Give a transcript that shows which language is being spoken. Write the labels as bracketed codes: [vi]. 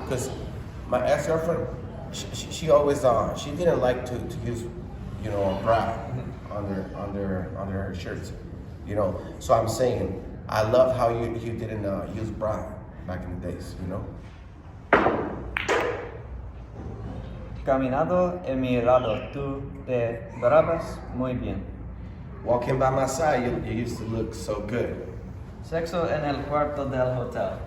[en] Because my ex-girlfriend, she always, she didn't like to use, you know, a bra under her shirts. You know, so I'm saying, I love how you didn't use bra back in the days, you know? [es] Caminado en mi lado, tú te verás muy bien. [en] Walking by my side, you used to look so good. [es] Sexo en el cuarto del hotel.